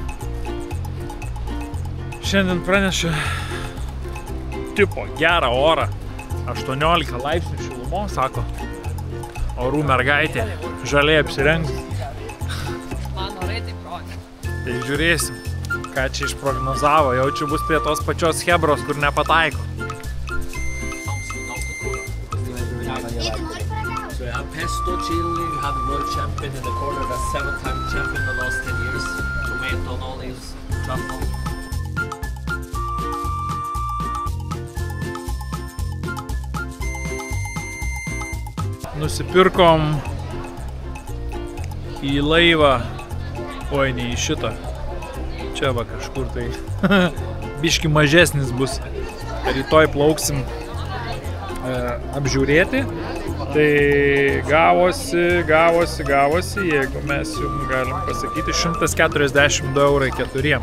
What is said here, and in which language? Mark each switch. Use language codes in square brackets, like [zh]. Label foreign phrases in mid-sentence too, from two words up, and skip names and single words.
[lt] Šiandien pranešė tipo gerą orą. 18 laipsnių šilumos, sako. Orų mergaitė. Žaliai apsirengs. Man orai taip Tai žiūrėsim, ką čia išprognozavo. Jau čia bus prie tos pačios Hebros, kur nepataiko. [en] So you have pesto, chili, you have world champion in the corner, that's 7-time champion in the last 10 years. Tomato, olives, truffle. [lt] Nusipirkom į laivą, oi, ne į šitą, čia va kažkur tai biški mažesnis bus, rytoj plauksim apžiūrėti, tai gavosi, jeigu mes jums galim pasakyti, 142 eurai 4.